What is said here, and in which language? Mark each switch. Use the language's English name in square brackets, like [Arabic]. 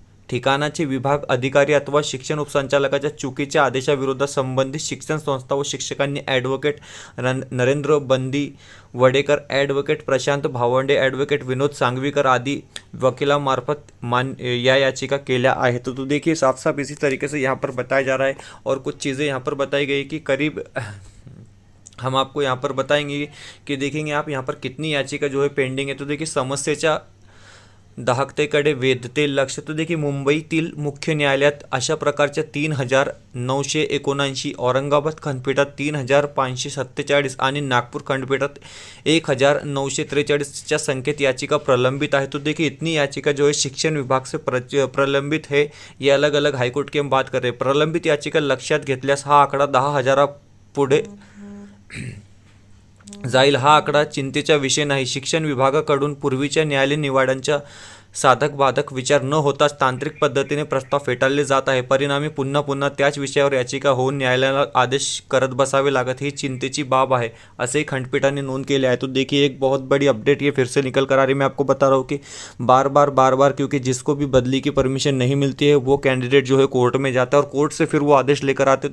[Marathi] ठिकाणाचे विभाग अधिकारी अथवा शिक्षण उपसंचालकाच्या चुकीच्या आदेशाविरोधात संबंधित शिक्षण संस्था व शिक्षकांनी ॲडव्होकेट नरेंद्र बंदी वडेकर, ॲडव्होकेट प्रशांत भावंडे, ॲडव्होकेट विनोद सांगवीकर आदि वकीलामार्फत या याचिका केल्या आहे। [Hindi] तो देखिए साफ साफ इसी तरीके से यहाँ पर बताया जा रहा है और कुछ चीज़ें यहाँ पर बताई गई कि करीब हम आपको यहाँ पर बताएंगे कि देखेंगे आप यहाँ पर कितनी याचिका जो है पेंडिंग है। तो देखिए [Marathi] समस्येच्या दाहकतेकडे वेधते लक्ष। [Hindi] तो देखिए [Marathi] मुंबईतील मुख्य न्यायालयात अशा प्रकारच्या 3979, औरंगाबाद खंडपीठात 3547 आणि नागपूर खंडपीठात 1943च्या संख्येत याचिका प्रलंबित है। [Hindi] तो देखिए इतनी याचिका जो है शिक्षण विभाग से प्रलंबित है। ये अलग अलग हाईकोर्ट की हम बात कर रहे हैं। [Marathi] प्रलंबित याचिका लक्षात घेतल्यास हा आकडा 10,000 पुढे जाईल। हा आकडा चिंतेचा विषय नाही। शिक्षण विभागाकडून पूर्वीच्या न्यायालयीन निवाड्यांच्या साधक बाधक विचार न होताच तांत्रिक पद्धतीने प्रस्ताव फेटाळले जात आहे। परिणामी पुन्हा पुन्हा त्याच विषयावर याचिका होऊन न्यायालयाला आदेश करत बसावे लागत, ही चिंतेची बाब है, ऐसे ही खंडपीठाने नोंद केले है। [Hindi] तो देखिए एक बहुत बड़ी अपडेट ये फिर से निकल कर आ रही है। मैं आपको बता रहा हूँ कि बार बार क्योंकि जिसको भी बदली की परमिशन नहीं मिलती है वो कैंडिडेट जो है कोर्ट में जाता है और कोर्ट से फिर वो आदेश लेकर आते हैं।